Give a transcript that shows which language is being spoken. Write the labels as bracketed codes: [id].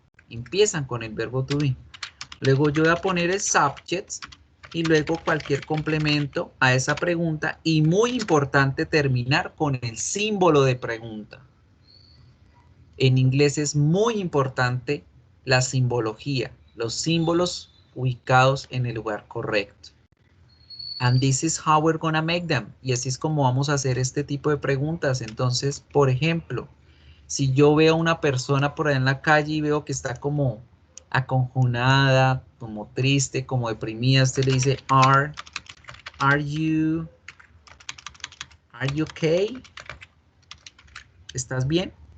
[es] Empiezan con el verbo to be. Luego yo voy a poner el subject y luego cualquier complemento a esa pregunta, y muy importante terminar con el símbolo de pregunta. En inglés es muy importante la simbología, los símbolos ubicados en el lugar correcto. [en] And this is how we're gonna make them. [es] Y así es como vamos a hacer este tipo de preguntas. Entonces, por ejemplo, si yo veo a una persona por ahí en la calle y veo que está como aconjunada, como triste, como deprimida, usted le dice, [en] are you okay? [es] ¿Estás bien?